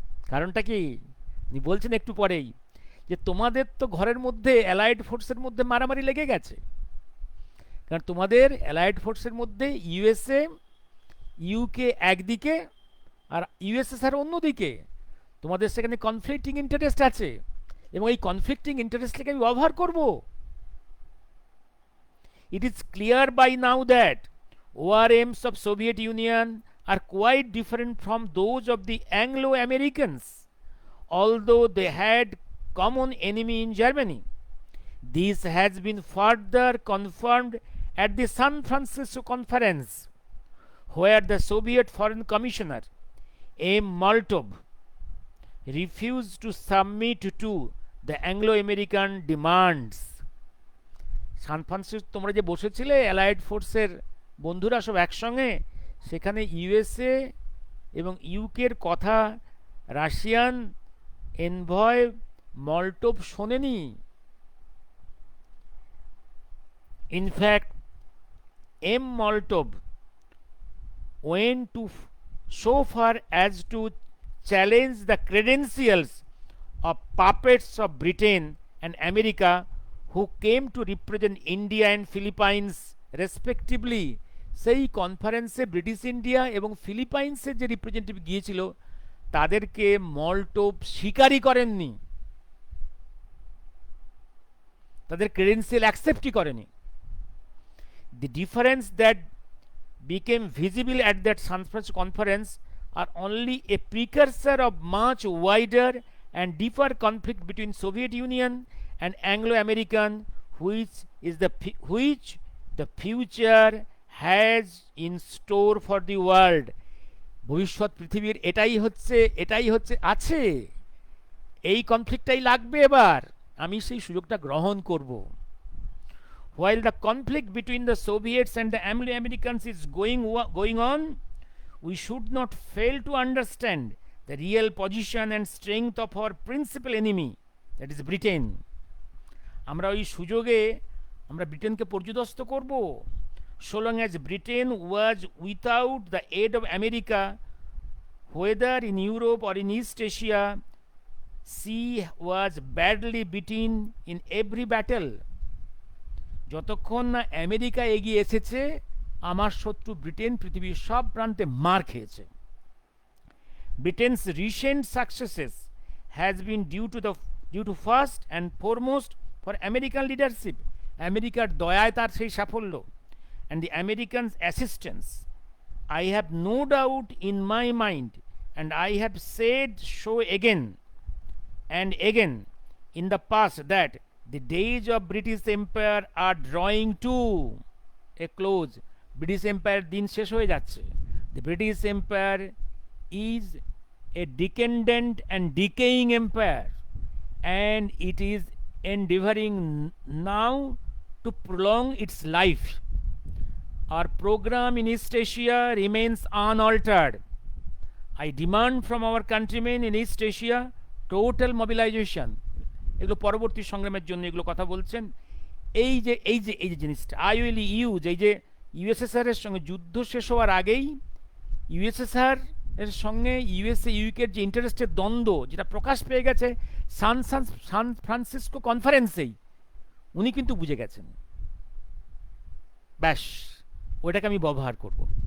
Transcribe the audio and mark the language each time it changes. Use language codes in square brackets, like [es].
[bn] কারণটা কি উনি বলছেন একটু পরেই, যে তোমাদের তো ঘরের মধ্যে অ্যালাইড ফোর্সের মধ্যে মারামারি লেগে গেছে, কারণ তোমাদের অ্যালাইড ফোর্সের মধ্যে ইউএসএ, ইউকে একদিকে আর ইউএসএসআর অন্যদিকে, তোমাদের সেখানে কনফ্লিক্টিং ইন্টারেস্ট আছে এবং এই কনফ্লিক্টিং ইন্টারেস্টটাকে আমি ব্যবহার করব। [en] It is clear by now that war aims of Soviet Union are quite different from those of the Anglo-Americans, although they had common enemy in Germany. This has been further confirmed at the San Francisco Conference, where the Soviet Foreign Commissioner M. Molotov refused to submit to the Anglo-American demands. [bn] San Francisco তোমরা যে বসেছিলে allied ফোর্সের বন্ধুরা সব একসঙ্গে, সেখানে USA এবং ইউকের কথা রাশিয়ান এনভয় মলটোভ শোনেনি। [en] in fact M Molotov went to so far as to challenge the credentials of puppets of Britain and America who came to represent India and Philippines respectively, [bn] সেই কনফারেন্সে ব্রিটিশ ইন্ডিয়া এবং ফিলিপাইন্সের যে রিপ্রেজেন্টেটিভ গিয়েছিল তাদেরকে মলটোভ স্বীকারই করেননি, তাদের ক্রেডেন্সিয়াল অ্যাকসেপ্টই করেনি। [en] The difference that became visible at that San Francisco conference are only a precursor of much wider and deeper conflict between Soviet Union and Anglo-American, which the future has in store for the world. [bn] ভবিষ্যৎ পৃথিবীর এটাই হচ্ছে আছে, এই কনফ্লিক্টটাই লাগবে এবার, আমি সেই সুযোগটা গ্রহণ করব। [en] While the conflict between the Soviets and the Anglo-Americans is going on, we should not fail to understand the real position and strength of our principal enemy, that is Britain. [bn] আমরা ওই সুযোগে আমরা ব্রিটেনকে পর্যুদস্ত করব। [en] So long as Britain was without the aid of America, whether in Europe or in East Asia, she was badly beaten in every battle. [bn] যতক্ষণ না America এগিয়ে এসেছে, আমার শত্রু ব্রিটেন পৃথিবীর সব প্রান্তে মার খেয়েছে। [en] Britain's recent successes has been due to first and foremost for American leadership. [bn] আমেরিকার দয়ায় তার সেই সাফল্য, [en] and the Americans' assistance. I have no doubt in my mind, and I have said so again and again in the past, that the days of British Empire are drawing to a close. [bn] British Empire din shesh hoye jacche. [en] The British Empire is a decadent and decaying empire, and it is endeavoring now to prolong its life. Our program in East Asia remains unaltered. I demand from our countrymen in East Asia total mobilization. [bn] এগুলো পরবর্তী সংগ্রামের জন্য এগুলো কথা বলছেন। এই যে জিনিসটা [en] I will use, [bn] এই যে ইউএসএসআর এর সঙ্গে যুদ্ধ শেষ হওয়ার আগেই ইউএসএসআর এর সঙ্গে ইউএসএ ইউকের যে ইন্টারেস্টের দ্বন্দ্ব, যেটা প্রকাশ পেয়ে গেছে সান ফ্রান্সিসকো কনফারেন্সেই, উনি কিন্তু বুঝে গেছেন, ব্যাস ওইটাকে আমি ব্যবহার করব।